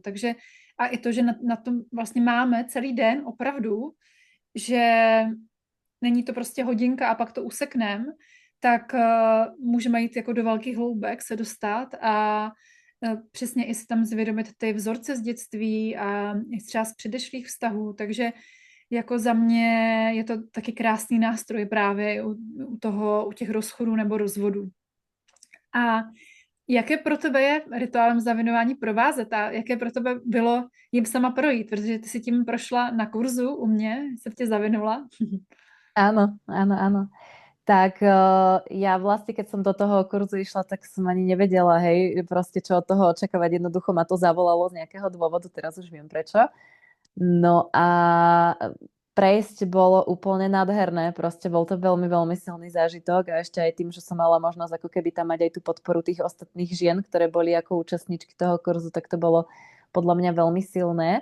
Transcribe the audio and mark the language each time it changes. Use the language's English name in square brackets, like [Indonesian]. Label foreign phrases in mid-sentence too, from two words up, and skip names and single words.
[Czech] Takže a i to, že na tom vlastně máme celý den opravdu, že není to prostě hodinka a pak to usekneme, tak můžeme jít jako do velkých hloubek se dostat a přesně i si tam zvědomit ty vzorce z dětství a třeba z předešlých vztahů, takže jako za mě je to taky krásný nástroj právě u těch rozchodů nebo rozvodů. A jaké pro tebe je rituálem zavinování provázet a jaké pro tebe bylo jim sama projít, protože ty si tím prošla na kurzu u mě, jsem tě zavinula. [Slovak] Áno, áno, áno. Tak ja vlastne, keď som do toho kurzu išla, tak som ani nevedela, hej, proste čo od toho očakávať. Jednoducho ma to zavolalo z nejakého dôvodu, teraz už viem prečo. No a prejsť bolo úplne nádherné, proste bol to veľmi, veľmi silný zážitok a ešte aj tým, že som mala možnosť ako keby tam mať aj tú podporu tých ostatných žien, ktoré boli ako účastníčky toho kurzu, tak to bolo podľa mňa veľmi silné.